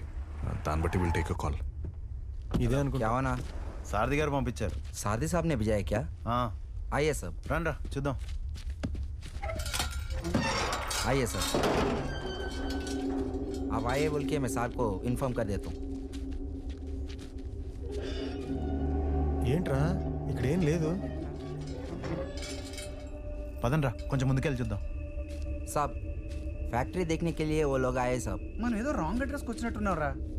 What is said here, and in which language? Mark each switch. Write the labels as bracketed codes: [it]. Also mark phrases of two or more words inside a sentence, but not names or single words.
[te] దాన్ని బట్టి [en] will take a call. [te] ఇదే అనుకో. [hi] क्या होना? [te] సారథి గారు పంపించారు. [hi] सारथी साहब ने भेजा है क्या? आइए सब. [te] రండి రా చూద్దాం. [hi] आइए सर. आप आइए बोल के मैं साहब को इन्फॉर्म कर देता हूँ. [te] ఏంట్రా ఇక్కడ ఏం లేదు. పదండ్రా కొంచెం ముందుకెళ్ళి చూద్దాం. [hi] साहब फैक्ट्री देखने के लिए वो लोग आए साहब. [te] మనం ఏదో [en] wrong address [te] వచ్చినట్టున్నారా?